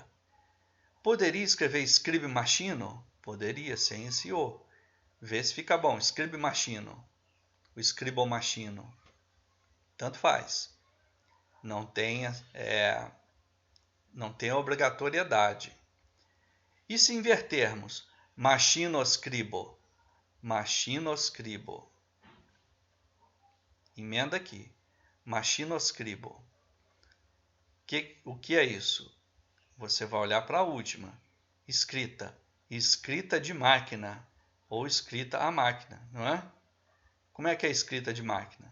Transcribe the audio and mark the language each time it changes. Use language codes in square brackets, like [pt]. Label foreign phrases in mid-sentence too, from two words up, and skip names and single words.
[pt] Poderia escrever scribe machino? Poderia, sem esse O. Vê se fica bom. Scribe machino. O scribo machino. Tanto faz. Não tem obrigatoriedade. E se invertermos? Machino scribo. Machino scribo. Emenda aqui. Machino scribo. O que é isso? Você vai olhar para a última. Escrita. Escrita de máquina. Ou escrita à máquina, não é? Como é que é escrita de máquina?